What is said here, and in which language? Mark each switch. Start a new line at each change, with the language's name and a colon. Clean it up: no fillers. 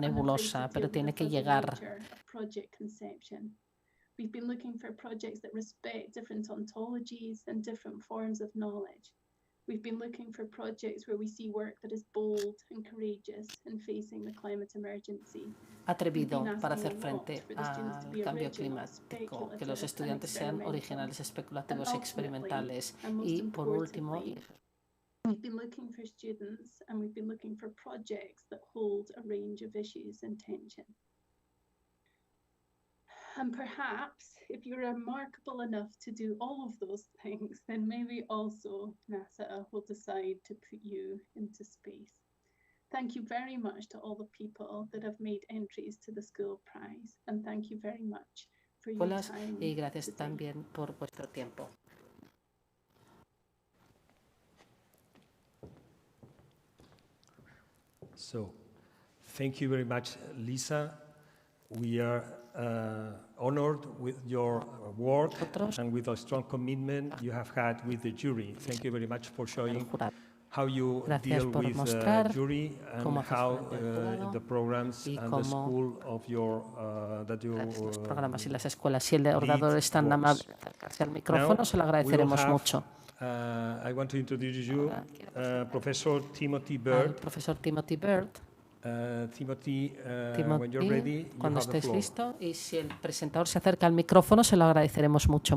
Spanish: nebulosa, pero
English: deal with the
Spanish: tiene que
English: fuzzy
Spanish: llegar.
English: nature of project conception. We've been looking for projects that respect different ontologies and different forms of knowledge. We've been looking for projects where we see work that is bold and courageous in facing the climate emergency.
Spanish: Atrevido para hacer frente al cambio climático, que los estudiantes sean originales, especulativos y experimentales. Y por último,
English: we've been looking for students and we've been looking for projects that hold a range of issues and tension. And perhaps if you're remarkable enough to do all of those things, then maybe also NASA will decide to put you into space. Thank you very much to all the people that have made entries to the School Prize, and thank you very much for your time.
Spanish: Y gracias
English: today.
Spanish: también por vuestro tiempo.
English: So, thank you very much, Lisa. We are honored with your work and with the strong commitment you have had with the jury. Thank you very much for showing how you deal with the jury and how the programs and the school of your that you
Spanish: los programas y las escuelas. Si el orador es tan amable de acercarse al micrófono, se lo agradeceremos mucho.
English: I want to introduce you Professor Timothy Bird.
Spanish: Al profesor Timothy Bird.
English: Timothy, when you're ready,
Spanish: cuando estés listo, y si el presentador se acerca al micrófono, se lo agradeceremos mucho.